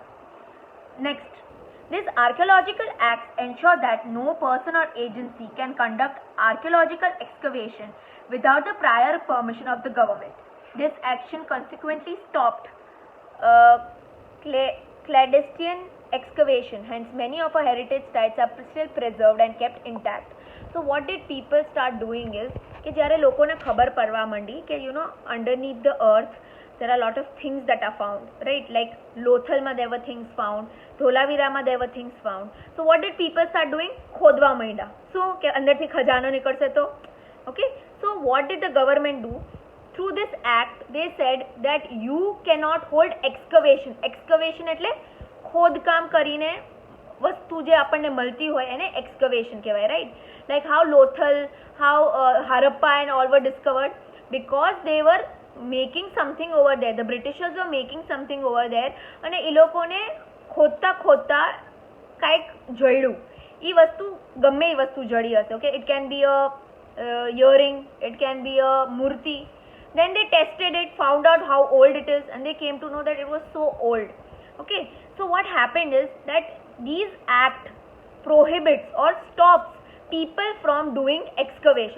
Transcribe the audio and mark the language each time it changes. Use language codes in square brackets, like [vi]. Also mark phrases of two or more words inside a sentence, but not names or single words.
[en] Next, these archaeological acts ensure that no person or agency can conduct archaeological excavation without the prior permission of the government. This action consequently stopped clandestine excavation. Hence, many of our heritage sites are still preserved and kept intact. So, what did people start doing is [gu] કે જ્યારે લોકોને ખબર પડવા માંડી કે [en] underneath the earth there are a lot of things that are found, right? Like Lothalમાં there were things found, ધોલાવીરામાં there were things found. So, what did people start doing? [gu] ખોદવા માંડ્યા. So, કે અંદરથી ખજાનો નીકળશે તો, okay? [en] So, what did the government do? Through this act, they said that you cannot hold excavation. [gu] Excavation એટલે ખોદકામ કરીને વસ્તુ જે આપણને મળતી હોય એને excavation કહેવાય, right? [en] Like how Lothal, how Harappa and all were discovered, because they were making something over there. The Britishers were making something over there [gu] અને એ લોકોને ખોદતા ખોદતા કાંઈક જડ્યું. એ વસ્તુ ગમે એ વસ્તુ જડી હશે, okay? [en] It can be a earring, it can be a murti. Then they tested it, found out how old it is, and they came to know that it was so old. Okay, so what happened is that these act prohibits or stops people from doing excavation.